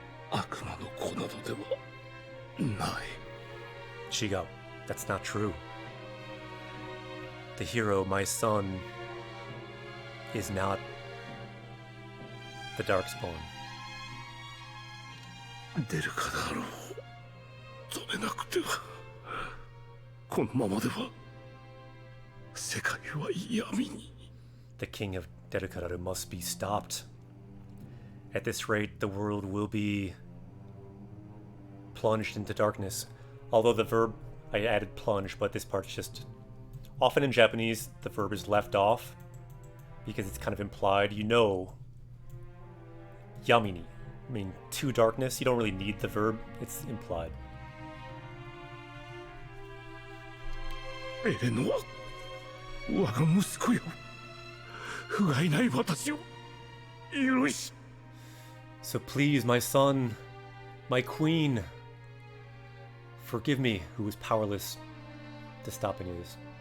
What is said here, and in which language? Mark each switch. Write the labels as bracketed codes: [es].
[ja] 悪魔の子などではない。 [en] Chigo, that's not true. The hero, my son, is not the Darkspawn. [ja] 出るかだろう。止めなくては。このままでは世界は闇に。 [en] The king of Derukararu must be stopped. At this rate, the world will be plunged into darkness. Although the verb, I added plunge, but this part's just... Often in Japanese, the verb is left off because it's kind of implied. You know, yamini, I mean, to darkness. You don't really need the verb. It's implied. [ja] エレノア我が息子よ、不甲斐ない私を許し。 [en] So please, my son, my queen, forgive me, who was powerless to stop any of this.